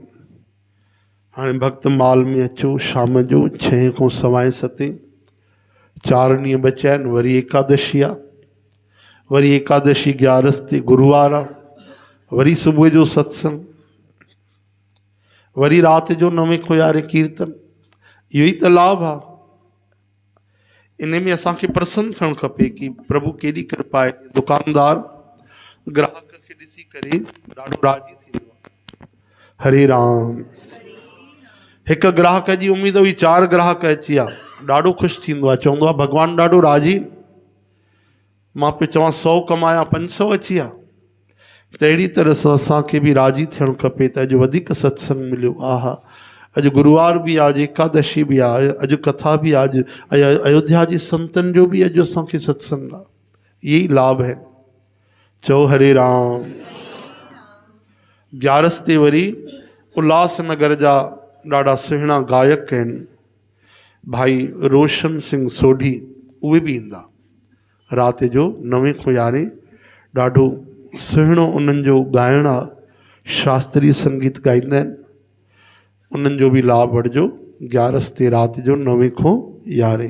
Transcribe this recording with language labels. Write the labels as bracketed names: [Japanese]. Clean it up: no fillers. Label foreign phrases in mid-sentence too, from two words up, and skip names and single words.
[Sindhi] हाणे भक्त माल में अचो, शाम जो 6 खां 7:15 4 ॾींहं बचिया आहिनि, वरी एकादशी आहे, वरी एकादशी ग्यारस ते गुरुवार आहे, वरी सुबुह जो सत्संग, वरी राति जो 9 खां 11 कीर्तन। इहो ई त लाभ आहे। इन में असांखे प्रसन्न थियणु खपे कि प्रभु केॾी कृपा आहे। दुकानदार ग्राहक खे ॾिसी करे ॾाढो राज़ी थींदो आहे। हरे राम। हिकु ग्राहक जी उमेद हुई, 4 ग्राहक अची विया, ॾाढो ख़ुशि थींदो आहे, चवंदो आहे भॻवानु ॾाढो राज़ी। मां पियो चवां 100 कमाया 500 अची विया। त अहिड़ी तरह सां असांखे बि राज़ी थियणु खपे त अॼु वधीक सत्संग मिलियो। आहा, अॼु गुरुवार बि आहे, अॼु एकादशी बि आहे, अॼु कथा बि आहे, अॼु अयोध्या जी संतनि जो बि अॼु असांखे सत्संग आहे। इहे ई लाभ आहिनि। चओ हरे राम। ग्यारस ते वरी उल्हासनगर जा ॾाढा सुहिणा गायक आहिनि भाई रोशन सिंह सोढी, उहे बि ईंदा राति जो 9 खां 11। ॾाढो सुहिणो उन्हनि जो ॻाइण आहे, शास्त्रीय संगीत गाईंदा आहिनि। उन्हनि जो बि लाभ वठिजो। ग्यारस ते राति जो 9 खां 11।